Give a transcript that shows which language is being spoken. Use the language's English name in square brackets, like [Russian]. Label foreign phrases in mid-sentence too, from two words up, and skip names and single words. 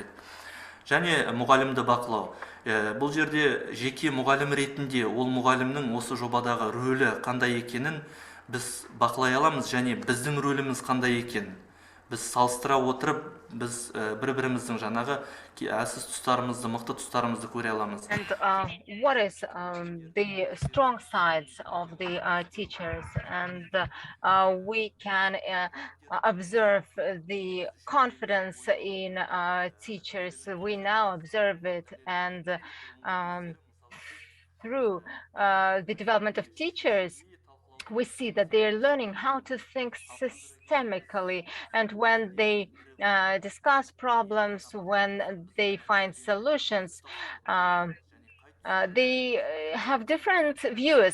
[Kazakh] Және мұғалімді бақылау. Бұл жерде жеке мұғалім ретінде ол мұғалімнің осы жобадағы рөлі қандай екенін біз бақылай аламыз, және біздің рөліміз қандай екенін біз салыстыра отырып, біз бір-біріміздің жаңағы әлсіз тұстарымызды, мықты тұстарымызды көре аламыз. [English] And what is the strong sides of the teachers? And we can observe the confidence in teachers. We now observe it, and through the development of teachers, we see that they are learning how to think systemically, and when they discuss problems, when they find solutions, they have different views.